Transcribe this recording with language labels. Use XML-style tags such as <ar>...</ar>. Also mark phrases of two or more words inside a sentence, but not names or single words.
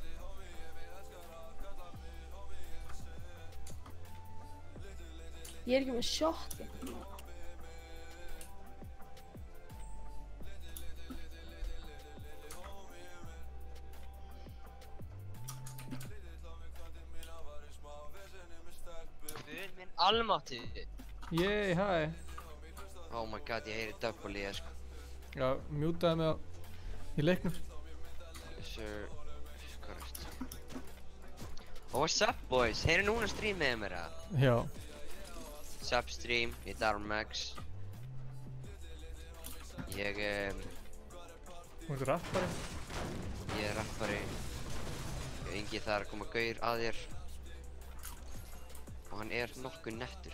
<is>Ég er ekki með shotgun. Guð minn almáttugur. Yey, hæ.</is> <en>Oh my god,</en> <is>ég heyri double í það sko. Já, mjútaði mig í leiknum.</is> <en>Sir, Christ. Oh, what's up boys?</en> <is>Heyri núna streamið mér að? Já. Substream, ég er Darren Max. Ég, Þú ert rappari? ég er rappari. Ingi það er að koma gaur að þér. Og hann er nokkuð nettur.</is>